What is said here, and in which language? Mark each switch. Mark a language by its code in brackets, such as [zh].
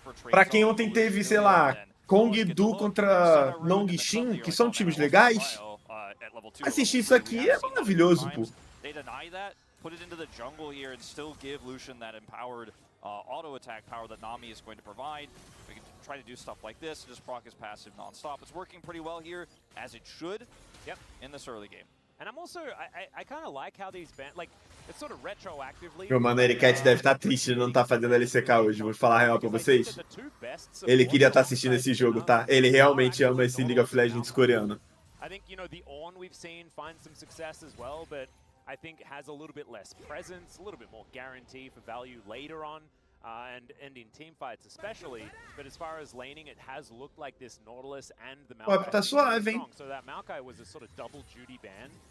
[pt] Pra quem ontem teve, sei lá, Kong Du contra Nong Shin, que são times legais, assistir isso aqui é maravilhoso, pô. [en] Put it into the jungle here and still give Lucian that empowered auto attack power that Nami is going to provide. We can try to do stuff like this, just proc his passive non-stop. It's working pretty well here, as it should, in this early game. And I'm also, I kind of like how these bans, like, it's sort of retroactively. [pt] Meu mano, Ericat deve estar triste de não estar fazendo LCK hoje, vou falar a real pra vocês. Ele queria estar assistindo esse jogo, tá? Ele realmente ama esse League of Legends coreano. [en] I think, you know, the Ornn we've seen find some success as well, but I think has a little bit less presence, a little bit more guarantee for value later on, and in team fights especially. But as far as laning, it has looked like this Nautilus and the Maokai [pt] tá suave, hein? [en] So that Maokai was a sort of double duty ban.